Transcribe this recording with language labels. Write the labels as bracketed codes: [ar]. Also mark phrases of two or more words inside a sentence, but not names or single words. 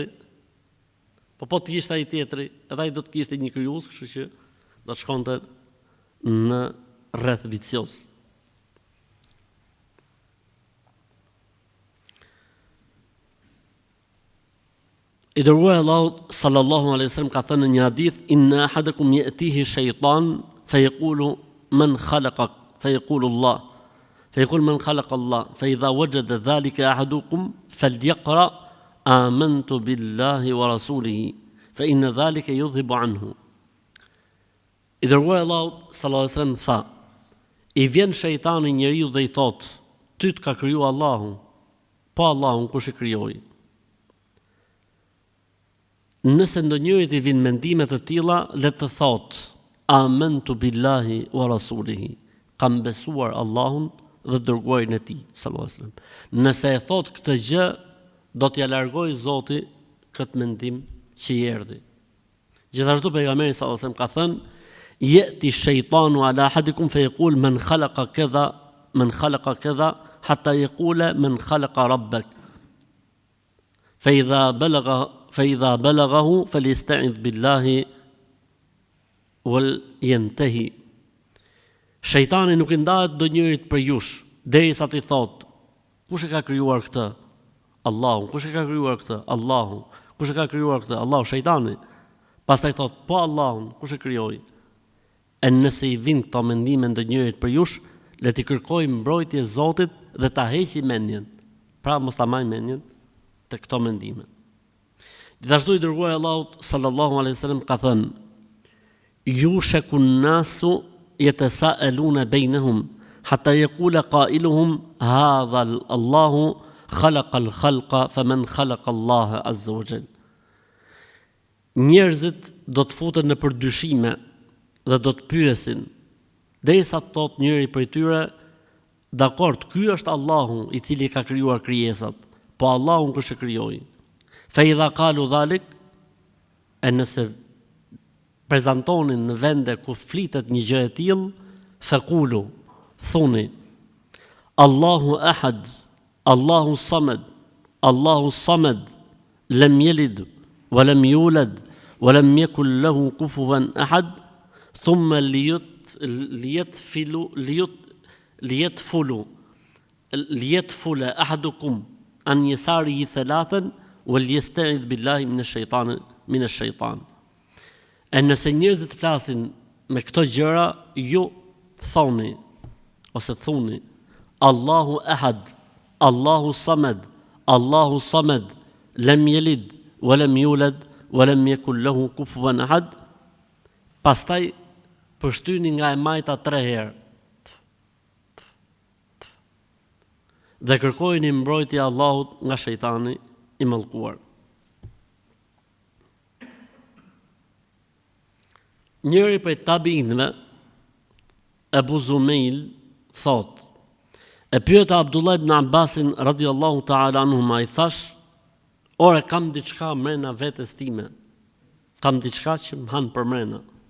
[sq] Po të kishte ai tjetri, edhe ai do të kishte një krijues, kështu që do të shkonte në rreth vicioz. I dërguari Allahu [ar] صلى الله عليه وسلم [sq] ka thënë në një hadith: [ar] إن أحدكم يأتيه الشيطان فيقول من خلقك فيقول الله فيقول من خلق الله فإذا وجد ذلك أحدكم فليقرأ آمنت بالله ورسوله فإن ذلك يذهب عنه. [sq] I dërguari Allahu [ar] صلى الله عليه وسلم [sq] tha: i vjen shejtani njeriu dhe i thot: ty të ka kriju Allahu, po Allahun kush e krijoi? Nëse ndonjërit i vin mendime të tilla, le të thot: [ar] آمنت بالله ورسوله, [sq] kam besuar Allahun dhe dërguarin e tij [ar] صلى الله عليه وسلم. [sq] Nëse e thot këtë gjë, do t'ja largoj Zoti këtë mendim që i erdhi. Gjithashtu pejgamberi [ar] صلى الله عليه وسلم [sq] ka thënë: [ar] يأتي الشيطان على أحدكم فيقول من خلق كذا حتى يقول من خلق ربك فإذا بلغه فليستعذ بالله ولينته. [sq] Shejtani nuk i ndahet ndonjërit për jush derisa ti thot: kush e ka krijuar këtë? Allahu. Kush e ka krijuar këtë? Allahu. Kush e ka krijuar këtë? Allahu. Shejtani. Pastaj thot: po Allahun, kush e krijoi? E nëse i vin këto mendime ndonjërit për jush, le t'i kërkoj mbrojtje Zotit dhe ta heqi mendjen. Pra mos ta maj mendjen të këto mendime. Gjithashtu i dërguari Allahut [ar] صلى الله عليه وسلم [sq] ka thënë: [ar] يوشك الناس يتساءلون بينهم حتى يقول قائلهم هذا الله خلق الخلق فمن خلق الله عز وجل. [sq] Njerëzit do të futen në përdyshime dhe do të pyesin, derisa të thotë njëri prej tyre: dakord, ky është Allahu i cili ka krijuar krijesat, po Allahun kush e krijoi? [ar] فإذا قالوا ذلك, [sq] e nëse prezantonin në vende ku flitet një gjë e tillë, [ar] فقولوا, thuni: الله أحد الله الصمد لم يلد ولم يولد ولم يكن له كفوا أحد ثم ليتفل أحدكم عن يساره ثلاثا وليستعذ بالله من الشيطان. [sq] E nëse njerëzit flasin me këto gjëra, ju thoni ose thuni: [ar] الله أحد الله الصمد لم يلد ولم يولد ولم يكن له كفوا أحد. [sq] Pastaj përshtyni nga e majta 3 herë dhe kërkojini mbrojtje Allahut nga shejtani i mallkuar. Njëri prej tabiinëve, Abu Zumail, thot: e pyeta Abdullah ibn Abbasin [ar] رضي الله تعالى عنهما, [sq] i thash: ore, kam diçka mrena vetes time, kam diçka që më han për mrena.